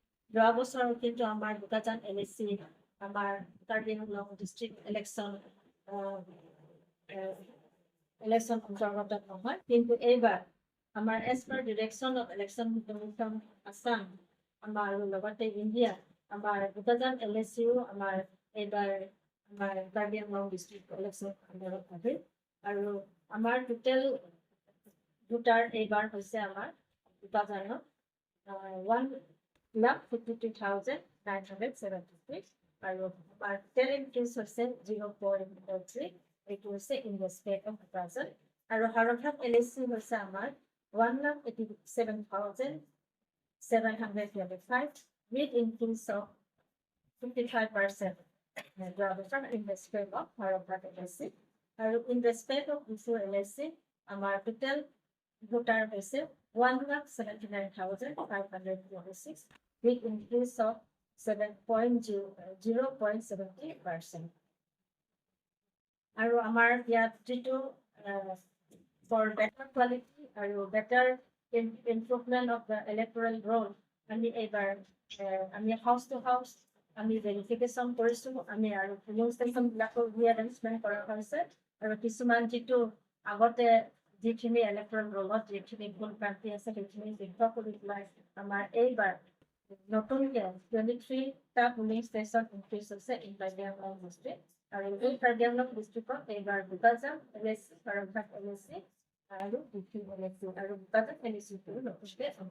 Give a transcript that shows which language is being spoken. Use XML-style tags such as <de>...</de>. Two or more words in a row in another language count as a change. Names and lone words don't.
<as>যোৱা বছৰ কিন্তু আমাৰ দুটাজান LSC আমাৰ কাৰ্বি আংলং</as> <en>ডিষ্ট্ৰিক্ট ইলেকশ্যন</en> <as>অন্তৰ্গত নহয়, কিন্তু এইবাৰ আমাৰ</as> <en>এজ পাৰ ডিৰেকশ্যন অফ ইলেকশ্যন কমিশ্যন আছাম</en> <as>আমাৰ আৰু লগতে ইণ্ডিয়া আমাৰ দুটাজান LSCও আমাৰ এইবাৰ আমাৰ কাৰ্বি আংলং</as> <en>ডিষ্ট্ৰিক্ট ইলেকশ্যন</en> <as>আণ্ডাৰত আহিল আৰু আমাৰ</as> <en>টোটেল ভোটাৰ</en> <as>এইবাৰ হৈছে আমাৰ দুটাজানত 1,52,976 আৰু আমাৰ</as> <en>টোটেল ইনক্ৰিজ</en> <as>হৈছে 0.3 এইটো হৈছে</as> <en>ইন ৰেচপেক্ট অফ প্ৰেজেণ্ট</en> <as>আৰু হাৰফাক LSC হৈছে আমাৰ</as> <en>1,87,725 with increase of 55% in respect of Haraprak LSC আৰু in respect of Disu LSC আমাৰ total voter হৈছে 1,79,526 with increase of 0.70%.</en> <as>আৰু আমাৰ ইয়াত যিটো</as> <en>for better quality</en> <as>আৰু</as> <en>better improvement of the electoral roll</en> <as>আমি এইবাৰ আমি হাউচ</as> <en>টু হাউচ</en> <as>আমি ভেৰিফিকেশ্যন কৰিছোঁ আমি আৰু</as> <en>পোলিং ষ্টেচনবিলাকৰ</en> <as>ৰিএৰেঞ্জমেণ্ট কৰা হৈছে আৰু কিছুমান যিটো আগতে যিখিনি</as> <en>ইলেক্ট্ৰল ৰোলত</en> <as>যিখিনি ভুল ভ্ৰান্তি আছে সেইখিনি দেখুওৱা কৰি পেলাই আমাৰ এইবাৰ নতুনকৈ 23টা</as> <en>পোলিং ষ্টেচন ইনক্ৰিজ</en> <as>হৈছে</as> <en>ইন কাৰ্বি আংলং ডিষ্ট্ৰিক্ট</en> <as>আৰু এই কাৰ্বি আংলং ডিষ্ট্ৰিক্টত এইবাৰ দুটাজান LSC হাৰপথাৰ LSC আৰু DC LSC আৰু দুটাজান LSCটো নতুনকৈ</as>